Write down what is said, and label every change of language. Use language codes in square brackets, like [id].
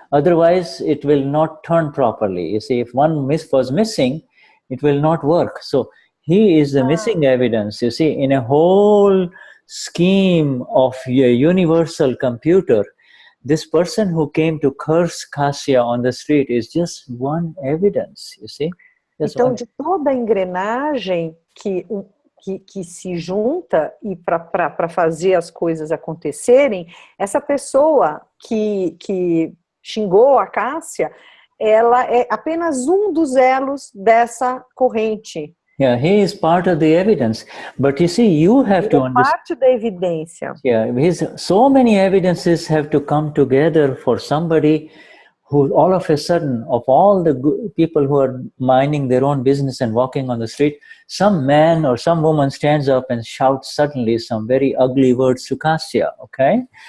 [en] Otherwise, it will not turn properly. You see, if one was missing, it will not work. So he is the missing evidence, you see, in a whole scheme of a universal computer. This person who came to curse Kasya on the street is just one evidence, you see. [pt] Então, de toda a engrenagem que se junta e para fazer as coisas acontecerem, essa pessoa que xingou a Cássia, ela é apenas um dos elos dessa corrente. [en] Yeah, he is part of the evidence, but you see, you have to understand. [pt] Parte da evidência. [en] Yeah, so many evidences have to come together for somebody who all of a sudden, of all the people who are minding their own business and walking on the street, some man or some woman stands up and shouts suddenly some very ugly words to Kasya, okay?